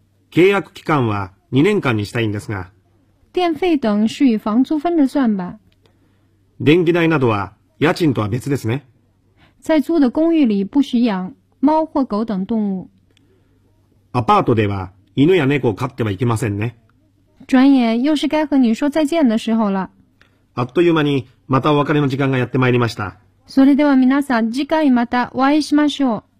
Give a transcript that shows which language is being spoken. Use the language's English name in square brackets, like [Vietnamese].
[Japanese] 契約期間は2年間にしたいんですが。 [Chinese] 電費等是与房租分着算吧。 [Japanese] 電気代などは家賃とは別ですね。 [Chinese] 在租的公寓里不许养猫或狗等动物。 [Japanese] アパートでは犬や猫を飼ってはいけませんね。 [Chinese] 转眼又是该和你说再见的时候了。 [Japanese] あっという間にまたお別れの時間がやってまいりました。それでは皆さん次回またお会いしましょう。